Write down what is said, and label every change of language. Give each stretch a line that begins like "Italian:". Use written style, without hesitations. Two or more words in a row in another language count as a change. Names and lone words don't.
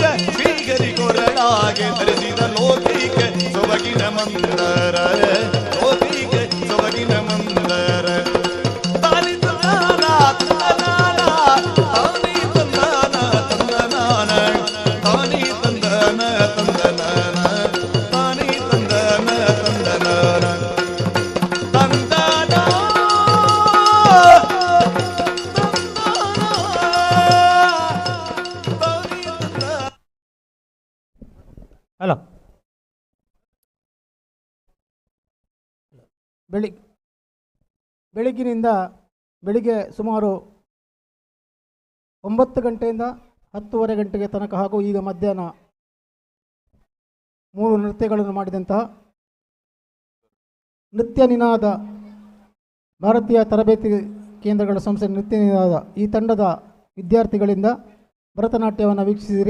Kannada: ಶ್ರೀಗರಿ ಕೊರಳಾಗೆ ಧರಿಸಿದ ಲೋಕಿಗೆ ಸೊಬಗಿನ ಮಂದರ ಲೋಕಿಗೆ ಸೊಬಗಿನ ಮಂದರ ತಾನಿ ತಂದಾನ ತಂದನಾನ ತಾನಿ ತಂದಾನ ತಂದನಾನ ತಾನಿ ತಂದಾನ ತಂದನಾನ ತಾನಿ ತಂದಾನ ತಂದನಾನ ತಂದನ ಹಲೋ ಬೆಳಿಗ್ಗೆ ಸುಮಾರು 9 ಗಂಟೆಯಿಂದ 10:30 ಗಂಟೆಗೆ ತನಕ ಹಾಗೂ ಈಗ ಮಧ್ಯಾಹ್ನ 3 ನೃತ್ಯಗಳನ್ನು ಮಾಡಿದಂತಹ ನೃತ್ಯ ನಿನಾದ ಭಾರತೀಯ ತರಬೇತಿ ಕೇಂದ್ರಗಳ ಸಂಸ್ಥೆ ನೃತ್ಯ ನಿನಾದ ಈ ತಂಡದ ವಿದ್ಯಾರ್ಥಿಗಳಿಂದ ಭರತನಾಟ್ಯವನ್ನು ವೀಕ್ಷಿಸಿದಿರಿ.